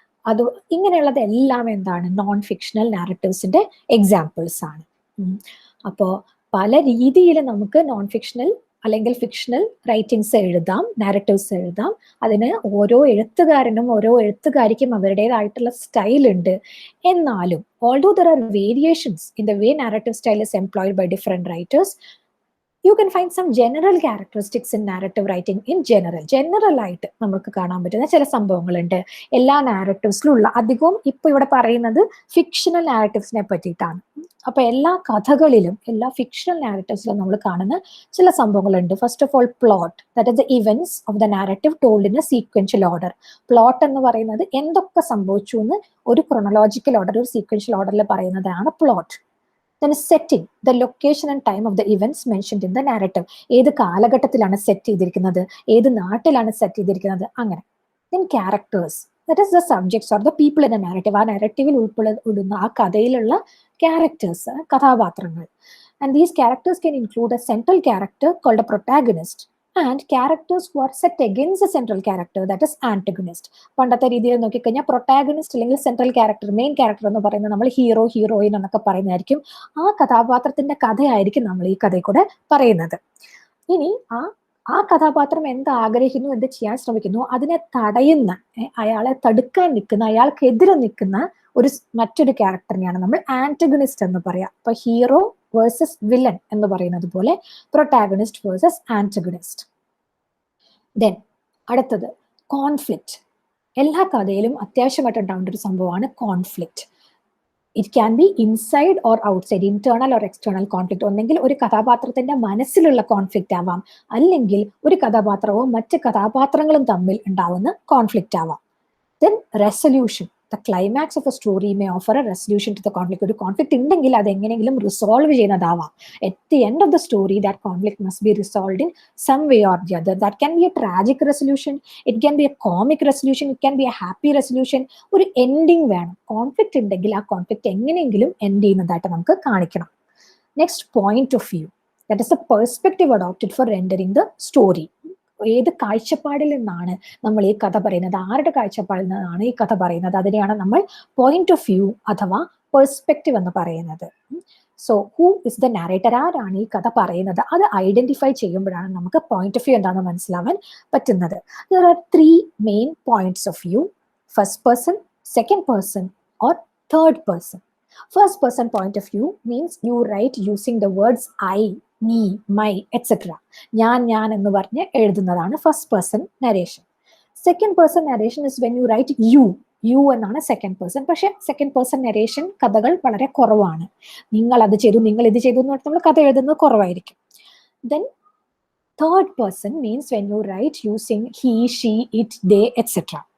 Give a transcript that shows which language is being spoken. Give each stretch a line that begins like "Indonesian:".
Malayalam: അത് ഇങ്ങനെയുള്ളത് എല്ലാം എന്താണ്? നോൺ ഫിക്ഷണൽ നാരറ്റീവ്സിന്റെ എക്സാമ്പിൾസ് ആണ്. അപ്പോൾ പല രീതിയിൽ നമുക്ക് നോൺ ഫിക്ഷണൽ അല്ലെങ്കിൽ ഫിക്ഷണൽ റൈറ്റിംഗ്സ് എഴുതാം, നാരറ്റീവ്സ് എഴുതാം. അതിന് ഓരോ എഴുത്തുകാരനും ഓരോ എഴുത്തുകാരിക്കും അവരുടേതായിട്ടുള്ള സ്റ്റൈൽ ഉണ്ട്. എന്നാലും
English: although there are variations in the way narrative style is employed by different writers, you can find some general characteristics in narrative writing in general.
Malayalam: General ആയിട്ട് നമുക്ക് കാണാൻ പറ്റുന്ന ചില സംഭവങ്ങളുണ്ട് എല്ലാ നാരറ്റീവ്സിലും ഉള്ള. അധികവും ഇപ്പൊ ഇവിടെ പറയുന്നത് ഫിക്ഷണൽ നാരറ്റീവ്സിനെ പറ്റിയിട്ടാണ്. അപ്പൊ എല്ലാ കഥകളിലും എല്ലാ ഫിക്ഷണൽ നാരറ്റീവ്സിലും നമ്മൾ കാണുന്ന ചില സംഭവങ്ങളുണ്ട്.
English: First of all plot, that is the events of the narrative told in a sequential order.
Malayalam: Plot എന്ന് പറയുന്നത് എന്തൊക്കെ സംഭവിച്ചു എന്ന് ഒരു ക്രൊണോളജിക്കൽ ഓർഡർ, ഒരു സീക്വൻഷ്യൽ ഓർഡറിൽ പറയുന്നതാണ് plot.
English: Then setting, the location and time of the events mentioned in the narrative.
Malayalam: ഏത് കാലഘട്ടത്തിലാണ് സെറ്റ് ചെയ്തിരിക്കുന്നത്, ഏത് നാട്ടിലാണ് സെറ്റ് ചെയ്തിരിക്കുന്നത്, അങ്ങനെ.
English: Then characters, that is the subjects or the people in a narrative.
Malayalam: ആ നാരറ്റീവിൽ ഉൾപ്പെടുന്ന ആ കഥയിലുള്ള ക്യാരക്ടേഴ്സ്, കഥാപാത്രങ്ങൾ.
English: And these characters can include a central character called a protagonist and characters who are set against a central character, that is antagonist.
Malayalam: പണ്ടത്തെ രീതിയിൽ നോക്കിക്കഴിഞ്ഞാൽ protagonist അല്ലെങ്കിൽ central character, main character എന്ന് പറയുന്നത് നമ്മൾ ഹീറോ, ഹീറോയിൻ എന്നൊക്കെ പറയുന്നതായിരിക്കും. ആ കഥാപാത്രത്തിന്റെ കഥയായിരിക്കും നമ്മൾ ഈ കഥയിൽ കൂടെ പറയുന്നത്. ഇനി ആ കഥാപാത്രം എന്ത് ആഗ്രഹിക്കുന്നു, എന്ത് ചെയ്യാൻ ശ്രമിക്കുന്നു, അതിനെ തടയുന്ന, അയാളെ തടുക്കാൻ നിൽക്കുന്ന, അയാൾക്കെതിരെ നിൽക്കുന്ന മറ്റൊരു ക്യാരക്ടറിനെയാണ് നമ്മൾ ആന്റഗണിസ്റ്റ് എന്ന് പറയാം. അപ്പൊ ഹീറോ വേഴ്സസ് വില്ലൻ എന്ന് പറയുന്നത് പോലെ പ്രൊട്ടാഗണിസ്റ്റ് വേഴ്സസ് ആന്റഗണിസ്റ്റ്. ദെൻ അടുത്തത് കോൺഫ്ലിക്റ്റ്. എല്ലാ കഥയിലും അത്യാവശ്യമായിട്ട് ഉണ്ടാവേണ്ട ഒരു സംഭവമാണ് conflict.
English: It can be inside or outside, internal or external conflict.
Malayalam: ഒന്നെങ്കിൽ ഒരു കഥാപാത്രത്തിന്റെ മനസ്സിലുള്ള കോൺഫ്ലിക്റ്റ് ആവാം, അല്ലെങ്കിൽ ഒരു കഥാപാത്രവും മറ്റ് കഥാപാത്രങ്ങളും തമ്മിൽ ഉണ്ടാവുന്ന കോൺഫ്ലിക്റ്റ് ആവാം.
English: Then resolution, the climax of a story may offer a resolution to the conflict.
Malayalam: ഒരു കോൺഫ്ലിക്റ്റ് ഉണ്ടെങ്കിൽ അത് എങ്ങനെയെങ്കിലും resolve ചെയ്യുന്നതാവാം.
English: At the end of the story, that conflict must be resolved in some way or the other. That can be a tragic resolution, it can be a comic resolution, it can be a happy resolution.
Malayalam: ഒരു ending വേണം. Conflict ഉണ്ടെങ്കിൽ ആ conflict എങ്ങനെയെങ്കിലും end ചെയ്യുന്നതായിട്ട് നമുക്ക് കാണിക്കണം.
English: Next, point of view, that is the perspective adopted for rendering the story.
Malayalam: ഏത് കാഴ്ചപ്പാടിൽ നിന്നാണ് നമ്മൾ ഈ കഥ പറയുന്നത്, ആരുടെ കാഴ്ചപ്പാടിൽ നിന്നാണ് ഈ കഥ പറയുന്നത്, അതിനെയാണ് നമ്മൾ പോയിന്റ് ഓഫ് വ്യൂ അഥവാ പെർസ്പെക്റ്റീവ് എന്ന് പറയുന്നത്.
English: so who is the narrator,
Malayalam: ആരാണ് ഈ കഥ പറയുന്നത്, അത് ഐഡന്റിഫൈ ചെയ്യുമ്പോഴാണ് നമുക്ക് പോയിന്റ് ഓഫ് വ്യൂ എന്താണെന്ന് മനസ്സിലാവാൻ പറ്റുന്നത്.
English: There are 3 main points of view: first person, second person or third person. First person point of view means you write using the words I, me, my, etc.
Malayalam: ഞാൻ എന്ന് പറഞ്ഞ് എഴുതുന്നതാണ് first person narration.
English: Second person narration is when you write you എന്നാണ് second person.
Malayalam: പക്ഷെ second person narration കഥകൾ വളരെ കുറവാണ്. നിങ്ങൾ അത് ചെയ്തു, നിങ്ങൾ ഇത് ചെയ്തു എന്ന് പറഞ്ഞാൽ നമ്മൾ കഥ എഴുതുന്നത് കുറവായിരിക്കും.
English: Then third person means when you write using he, she, it, they, etcetera.